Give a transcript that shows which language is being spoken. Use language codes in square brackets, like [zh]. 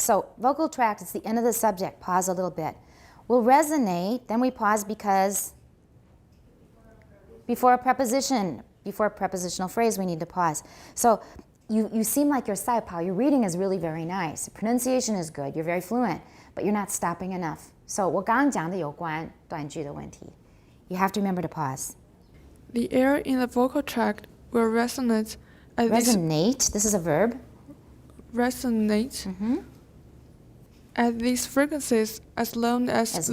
[en] So vocal tract is the end of the subject. Pause a little bit. We'll resonate, then we pause because before a prepositional phrase, we need to pause. So you seem like you're Saipao. Your reading is really very nice. Pronunciation is good. You're very fluent, but you're not stopping enough. [zh] So 我刚刚讲的有关短句的问题. [en] You have to remember to pause. The air in the vocal tract will resonate at Resonate, this is a verb. resonate at these frequencies as long as